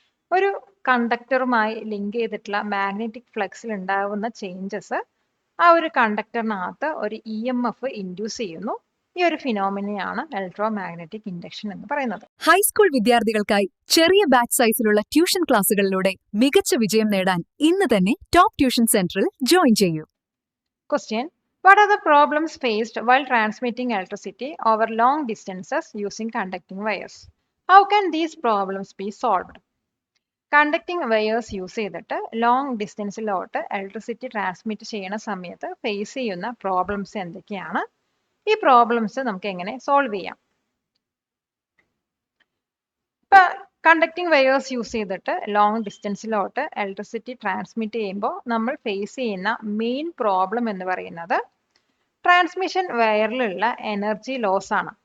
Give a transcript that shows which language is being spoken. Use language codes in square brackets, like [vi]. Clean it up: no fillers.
[ml] ഒരു കണ്ടക്ടറുമായി ലിങ്ക് ചെയ്തിട്ടുള്ള മാഗ്നറ്റിക് ഫ്ലക്സിൽ ഉണ്ടാവുന്ന ചേഞ്ചസ് ആ ഒരു കണ്ടക്ടറിനകത്ത് ഒരു ഇ എം എഫ് ഇൻഡ്യൂസ് ചെയ്യുന്നു. ഈ ഒരു ഫിനോമിനയാണ് ഇലക്ട്രോ മാഗ്നറ്റിക് ഇൻഡക്ഷൻ എന്ന് പറയുന്നത്. ഹൈസ്കൂൾ വിദ്യാർത്ഥികൾക്കായി ചെറിയ ബാച്ച് സൈസിലുള്ള ട്യൂഷൻ ക്ലാസുകളിലൂടെ മികച്ച വിജയം നേടാൻ ഇന്ന് തന്നെ ടോപ്പ് ട്യൂഷൻ സെന്ററിൽ ജോയിൻ ചെയ്യൂ. [en] Question: What are the problems faced while transmitting electricity over long distances using conducting wires? How can these problems be solved? [ml] Conducting wires use ചെയ്തിട്ട് ലോങ് ഡിസ്റ്റൻസിലോട്ട് ഇലക്ട്രിസിറ്റി ട്രാൻസ്മിറ്റ് ചെയ്യുന്ന സമയത്ത് ഫേസ് ചെയ്യുന്ന problems എന്തൊക്കെയാണ്? ഈ problems നമുക്ക് എങ്ങനെ solve ചെയ്യാം? ഇപ്പൊ കണ്ടക്ടിങ് വയേഴ്സ് യൂസ് ചെയ്തിട്ട് ലോങ് ഡിസ്റ്റൻസിലോട്ട് ഇലക്ട്രിസിറ്റി ട്രാൻസ്മിറ്റ് ചെയ്യുമ്പോൾ നമ്മൾ ഫേസ് ചെയ്യുന്ന മെയിൻ പ്രോബ്ലം എന്ന് പറയുന്നത് ട്രാൻസ്മിഷൻ വയറിലുള്ള എനർജി ലോസ് ആണ്.